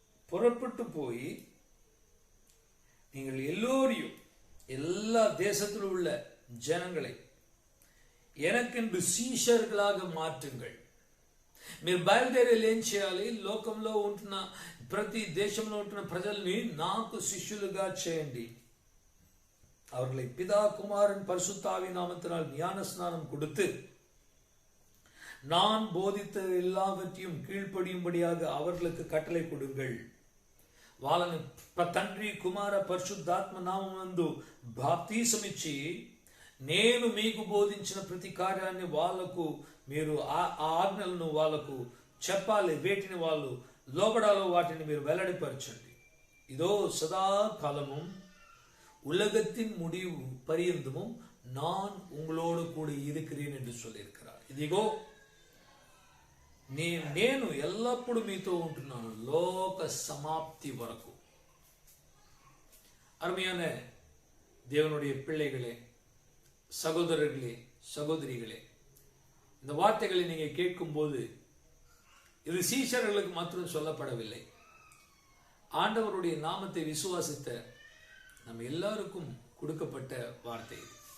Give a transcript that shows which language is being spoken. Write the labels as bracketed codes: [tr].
[ta] புறப்பட்டு போய் நீங்கள் எல்லோரையும், எல்லா தேசத்தில் உள்ள ஜனங்களை எனக்கென்று சீஷர்களாக மாற்றுங்கள். [te] మీరు బయలుదేరి ఏం చేయాలి? లోకంలో ఉంటున్న ప్రతి దేశంలో ఉంటున్న ప్రజల్ని నాకు శిష్యులుగా చేయండి. [ta] அவர்களை பிதா குமாரன் பரிசுத்தாவி நாமத்தினால் ஞான ஸ்நானம் கொடுத்து நான் போதித்த எல்லாவற்றையும் கீழ்ப்படியும்படியாக அவர்களுக்கு கட்டளை கொடுங்கள். [te] వాళ్ళని తండ్రి కుమార పరిశుద్ధాత్మ నామమందు బాప్తిసమిచ్చి నేను మీకు బోధించిన ప్రతి కార్యాన్ని వాళ్లకు మీరు ఆ ఆజ్ఞలను వాళ్లకు చెప్పాలి. వేటిని వాళ్ళు లోబడాలో వాటిని మీరు వెల్లడిపరచండి. [ta] இதோ சதா காலமும் உலகத்தின் முடிவு பரியந்தமும் நான் உங்களோடு கூட இருக்கிறேன் என்று சொல்லியிருக்கிறார். [te] ఇదిగో నేను ఎల్లప్పుడూ మీతో ఉంటున్నాను లోక సమాప్తి వరకు. [ta] அருமையான தேவனுடைய பிள்ளைகளே, சகோதரர்களே, சகோதரிகளே, இந்த வார்த்தைகளை நீங்க கேட்கும் போது இது சீஷர்களுக்கு மாத்திரம் சொல்லப்படவில்லை. ஆண்டவருடைய நாமத்தை விசுவாசித்த நம்ம எல்லாருக்கும் கொடுக்கப்பட்ட [te] వార్త ఇది.